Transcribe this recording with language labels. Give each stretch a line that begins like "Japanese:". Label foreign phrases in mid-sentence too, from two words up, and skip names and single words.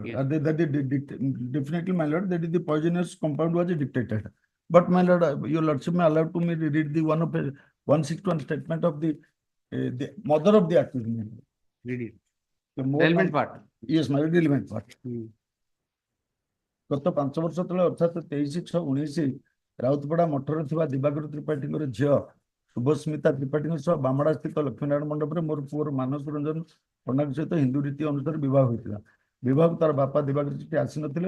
English: Yes. Definitely, my lord, that is the poisonous compound was detected. But my lord, your lordship may allow to me to read the 161 statement of the mother of the accused. my lord. Read it. The more Relevant than- part. Yes, my lord, relevant part.
Odia: ଗତ 5 ବର୍ଷ ତଳେ ଅର୍ଥାତ୍ 23/6/19 ରାଉତପଡ଼ା ମଠରେ ଥିବା ଦିବାକର ତ୍ରିପାଠୀଙ୍କର ଝିଅ ଶୁଭସ୍ମିତା ତ୍ରିପାଠୀଙ୍କ ସହ ବାମଡ଼ା ସ୍ଥିତ ଲକ୍ଷ୍ମୀନାରାୟଣ ମଣ୍ଡପରେ ମୋର ପୁଅର ମାନସ ରଞ୍ଜନ ପଣ୍ଡାଙ୍କ ସହିତ ହିନ୍ଦୁ ରୀତି ଅନୁସାରେ ବିବାହ ହୋଇଥିଲା। ବିବାହକୁ ତାର ବାପା ଦିବାକର ସେଠି ଆସିନଥିଲେ।